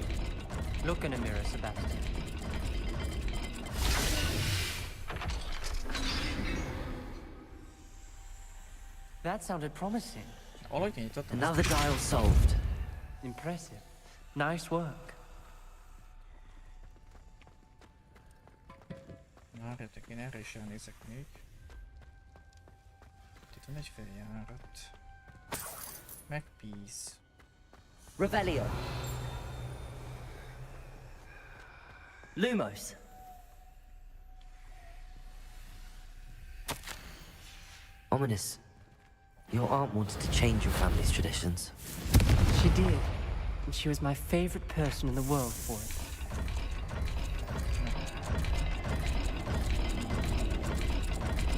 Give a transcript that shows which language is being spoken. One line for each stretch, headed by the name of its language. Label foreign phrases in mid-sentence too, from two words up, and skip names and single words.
English: Look in a mirror, Sebastian. That sounded promising. Another dial solved. Impressive. Nice work.
Hungarian: Várjatok, én erre is elnézek még. Itt van egy feljárat. Meg peace.
English: Revelio. Lumos. Ominous. Your aunt wanted to change your family's traditions. She did. And she was my favorite person in the world for it.